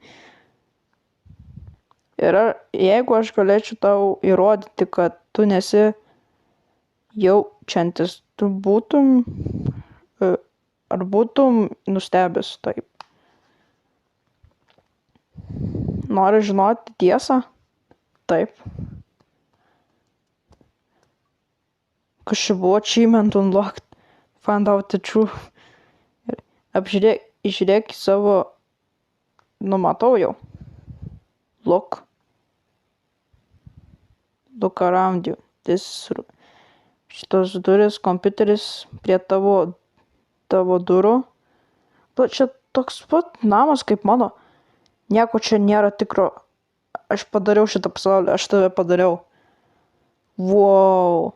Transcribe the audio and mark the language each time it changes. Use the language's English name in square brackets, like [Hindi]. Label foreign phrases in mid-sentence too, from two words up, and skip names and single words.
[Lithuanian] Ir jeigu aš galėčiau tau įrodyti, kad tu nesi jaučiantis, tu būtum nustebęs? Taip. Nori žinoti tiesą? Taip. Kas čia buvo? [English] Achievement unlocked. Found out the truth. [Lithuanian] Žiūrėk į savo... Numatau jau. [English] Look around you. [Lithuanian] Šitos duris, kompiuteris prie tavo durų. Čia toks pat namas kaip mano. Nieko čia nėra tikro. Aš padariau šitą pasaulį, aš tave padariau. Wow.